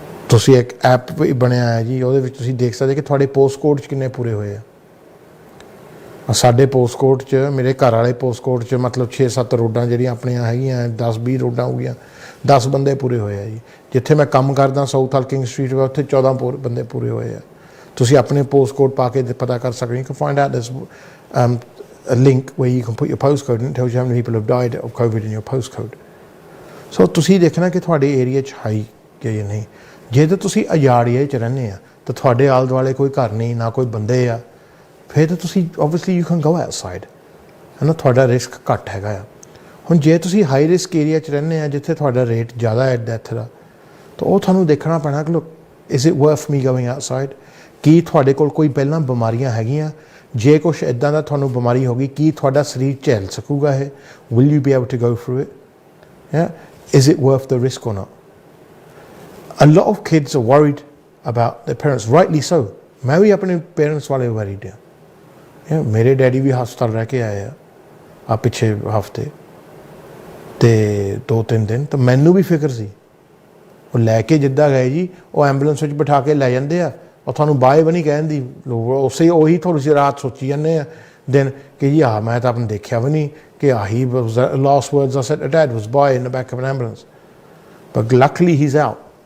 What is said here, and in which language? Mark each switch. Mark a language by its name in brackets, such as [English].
[Punjabi] ਤੁਸੀਂ ਇੱਕ ਐਪ ਵੀ ਬਣਿਆ ਹੈ ਜੀ, ਉਹਦੇ ਵਿੱਚ ਤੁਸੀਂ ਦੇਖ ਸਕਦੇ ਕਿ ਤੁਹਾਡੇ ਪੋਸਟ ਕੋਡ 'ਚ ਕਿੰਨੇ ਪੂਰੇ ਹੋਏ ਆ। ਸਾਡੇ ਪੋਸਟ ਕੋਡ 'ਚ, ਮੇਰੇ ਘਰ ਵਾਲੇ ਪੋਸਟ ਕੋਡ 'ਚ ਮਤਲਬ 6-7 ਰੋਡਾਂ ਜਿਹੜੀਆਂ ਆਪਣੀਆਂ ਹੈਗੀਆਂ 10-20 ਰੋਡਾਂ ਹੋ ਗਈਆਂ, 10 ਬੰਦੇ ਪੂਰੇ ਹੋਏ ਆ ਜੀ। ਜਿੱਥੇ ਮੈਂ ਕੰਮ ਕਰਦਾ ਸਾਊਥ ਹਲਕਿੰਗ ਸਟਰੀਟ ਵਾ, ਉੱਥੇ 14 ਬੰਦੇ ਪੂਰੇ ਹੋਏ ਆ। ਤੁਸੀਂ ਆਪਣੇ ਪੋਸਟ ਕੋਡ ਪਾ ਕੇ ਪਤਾ ਕਰ ਸਕਦੇ ਹੋ। [English] You can find out this a link where you can put your postcode and it tells you how many people have died of COVID in your postcode. [Punjabi] So ਤੁਸੀਂ ਦੇਖਣਾ ਕਿ ਤੁਹਾਡੇ ਏਰੀਆ 'ਚ ਹਾਈ ਕਿ ਜਾਂ ਨਹੀਂ। ਜੇ ਤਾਂ ਤੁਸੀਂ ਅਜਾੜ ਏਰੀਆ 'ਚ ਰਹਿੰਦੇ ਆ ਤਾਂ ਤੁਹਾਡੇ ਆਲੇ ਦੁਆਲੇ ਕੋਈ ਘਰ ਨਹੀਂ, ਨਾ ਕੋਈ ਬੰਦੇ ਆ, ਫਿਰ ਤਾਂ ਤੁਸੀਂ obviously [English] you can go outside, [Punjabi] ਹੈ ਨਾ, ਤੁਹਾਡਾ ਰਿਸਕ ਘੱਟ ਹੈਗਾ ਆ। ਹੁਣ ਜੇ ਤੁਸੀਂ ਹਾਈ ਰਿਸਕ ਏਰੀਆ 'ਚ ਰਹਿੰਦੇ ਆ ਜਿੱਥੇ ਤੁਹਾਡਾ ਰੇਟ ਜ਼ਿਆਦਾ ਹੈ ਡੈਥ ਦਾ, ਤਾਂ ਉਹ ਤੁਹਾਨੂੰ ਦੇਖਣਾ ਪੈਣਾ ਕਿ look, [English] Is it worth me going outside? [Punjabi] ਕੀ ਤੁਹਾਡੇ ਕੋਲ ਕੋਈ ਪਹਿਲਾਂ ਬਿਮਾਰੀਆਂ ਹੈਗੀਆਂ? ਜੇ ਕੁਛ ਇੱਦਾਂ ਦਾ ਤੁਹਾਨੂੰ ਬਿਮਾਰੀ ਹੋ ਗਈ, ਕੀ ਤੁਹਾਡਾ ਸਰੀਰ ਝੇਲ ਸਕੂਗਾ ਇਹ? [English] Will you be able to go through it? Is it worth the risk or not? A lot of kids are worried about their parents, rightly so. [Punjabi] ਮੈਂ ਵੀ ਆਪਣੇ ਪੇਰੈਂਟਸ ਵਾਲੇ worried ਹਾਂ। ਮੇਰੇ ਡੈਡੀ ਵੀ ਹਸਪਤਾਲ ਰਹਿ ਕੇ ਆਏ ਆ ਪਿੱਛੇ ਹਫ਼ਤੇ ਤੇ 2-3 ਦਿਨ, ਤਾਂ ਮੈਨੂੰ ਵੀ ਫਿਕਰ ਸੀ। ਉਹ ਲੈ ਕੇ ਜਿੱਦਾਂ ਗਏ ਜੀ, ਉਹ ਐਂਬੂਲੈਂਸ ਵਿੱਚ ਬਿਠਾ ਕੇ ਲੈ ਜਾਂਦੇ ਆ, ਉਹ ਤੁਹਾਨੂੰ ਬਾਏ ਵੀ ਨਹੀਂ ਕਹਿਣ ਦੀ ਲੋੜ, ਉਸੇ ਉਹੀ ਥੋੜ੍ਹੀ ਜਿਹੀ ਰਾਤ ਸੋਚੀ ਜਾਂਦੇ ਆ ਦਿਨ ਕਿ ਜੀ ਮੈਂ ਤਾਂ ਆਪਣੀ ਦੇਖਿਆ ਵੀ ਨਹੀਂ ਕਿ ਆਹੀ [English] Last words I said dad was bye in the back of an ambulance, but luckily he is out.